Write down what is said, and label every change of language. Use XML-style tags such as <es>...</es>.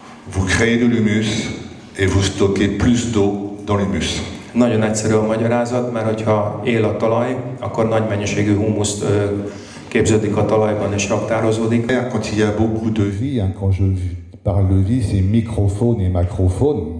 <fr>vous créez de l'humus et vous stockez plus d'eau dans l'humus.</fr> <hu>Nagyon egyszerű a magyarázat, mert hogyha él a talaj, akkor nagy mennyiségű humuszt képződik a talajban és raktározódik.</hu> <fr>Quand il y a beaucoup de vie, hein, quand je parle de vie, c'est microfaune et macrofaune.</fr>